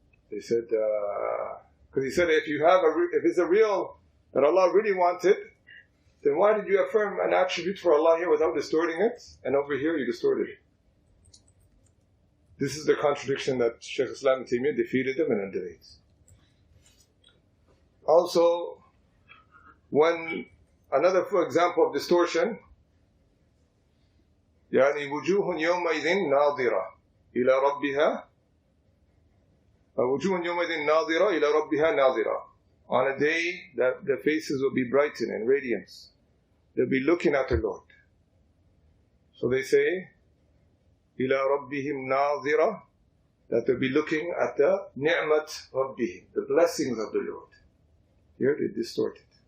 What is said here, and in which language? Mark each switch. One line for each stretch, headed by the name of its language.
English: They said, because he said if it's a real, that Allah really wanted, then why did you affirm an attribute for Allah here without distorting it, and over here you distorted it? This is the contradiction that Shaykh Islam Ibn Taymiyyah defeated them in a debate. Also, when another example of distortion,
Arabic: يعني وجوه يومئذ ناظرة إلى ربها وجوه يومئذ ناظرة إلى ربها ناظرة.
English: On a day that their faces will be brightened and radiance. They'll be looking at their Lord. So they say,
Arabic: إِلَىٰ رَبِّهِمْ نَاظِرَةً,
English: that they'll be looking at the ni'mat rabbihim, the blessings of the Lord. Here they distort it.